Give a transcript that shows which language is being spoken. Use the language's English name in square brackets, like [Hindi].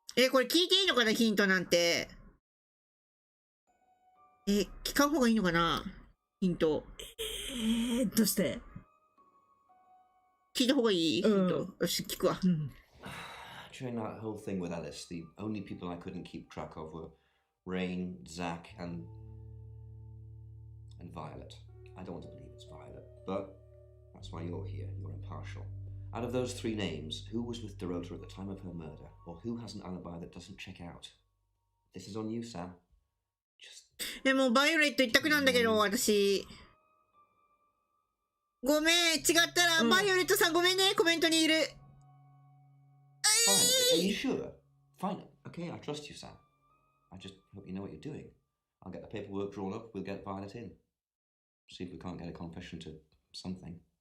[Japanese] これ聞いていいのかな、ヒントなんて。聞かん方がいいのかな、ヒント。どうして聞いた方がいい、ヒント。よし、聞くわ。 [English] During that whole thing with Alice, the only people I couldn't keep track of were Rain, Zach, and Violet. I don't want to believe it's Violet, but that's why you're here. You're impartial. Out of those three names, who was with Dorota at the time of her murder, or who has an alibi that doesn't check out? This is on you, Sam. Just... [Japanese] もうバイオレット一択なんだけど、私。ごめん、違ったら、バイオレットさんごめんね、コメントにいる。 [English] Are you sure? Fine, okay, I trust you, Sam. I just hope you know what you're doing. I'll get the paperwork drawn up, we'll get Violet in. See if we can't get a confession to something.